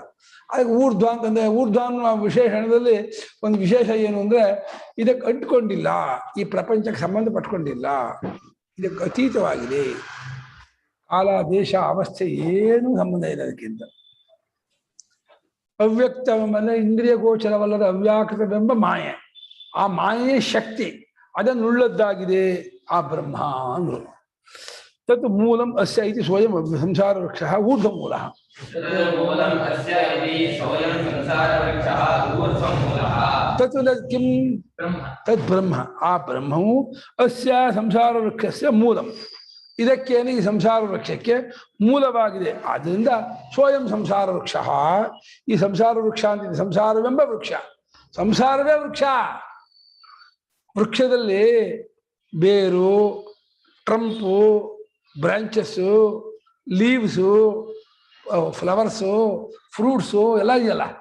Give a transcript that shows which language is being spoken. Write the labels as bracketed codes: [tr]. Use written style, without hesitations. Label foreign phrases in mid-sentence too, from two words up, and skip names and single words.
[kn] ಅದಕ್ಕೆ ಊರ್ಧ್ವ ಅಂತಂದ್ರೆ, ಊರ್ಧ್ವ ಅನ್ನೋ ವಿಶೇಷಣದಲ್ಲಿ ಒಂದು ವಿಶೇಷ ಏನು ಅಂದ್ರೆ ಇದಕ್ಕೆ ಅಂಟ್ಕೊಂಡಿಲ್ಲ, ಈ ಪ್ರಪಂಚಕ್ಕೆ ಸಂಬಂಧ ಪಟ್ಕೊಂಡಿಲ್ಲ, ಇದಕ್ಕೆ ಅತೀತವಾಗಿದೆ. ಕಾಲ, ದೇಶ, ಅವಸ್ಥೆ ಏನೂ ಸಂಬಂಧ ಇಲ್ಲ ಅದಕ್ಕಿಂತ. ಅವ್ಯಕ್ತವೆಂಬ ಇಂದ್ರಿಯ ಗೋಚರವಲ್ಲದ ಅವ್ಯಾಕೃತವೆಂಬ ಮಾಯೆ, ಆ ಮಾಯೆಯ ಶಕ್ತಿ ಅದನ್ನುಳ್ಳದ್ದಾಗಿದೆ ಆ ಬ್ರಹ್ಮ ಅಂದ್ರು. [sa] तत् मूलम् अस्य इति स्वयं संसारवृक्षः ऊर्ध्वमूलः मूलम् अस्य इति स्वयं संसारवृक्षः ऊर्ध्वमूलः तत् किं तत् ब्रह्म [kn] आ ब्रह्मವು [sa] ಅಸ್ಯ ಸಂಸಾರವೃಕ್ಷಸ್ಯ ಮೂಲಂ [kn] ಇದಕ್ಕೇನೆ ಈ ಸಂಸಾರ ವೃಕ್ಷಕ್ಕೆ ಮೂಲವಾಗಿದೆ ಆದ್ದರಿಂದ ಸ್ವಯಂ ಸಂಸಾರ ವೃಕ್ಷ ಈ ಸಂಸಾರ ವೃಕ್ಷ ಅಂತ ಸಂಸಾರವೆಂಬ ವೃಕ್ಷ ಸಂಸಾರವೇ ವೃಕ್ಷ ವೃಕ್ಷದಲ್ಲಿ ಬೇರು [en] trunk branches leaves flowers fruits [kn] ಎಲ್ಲ ಇದೆಯಲ್ಲ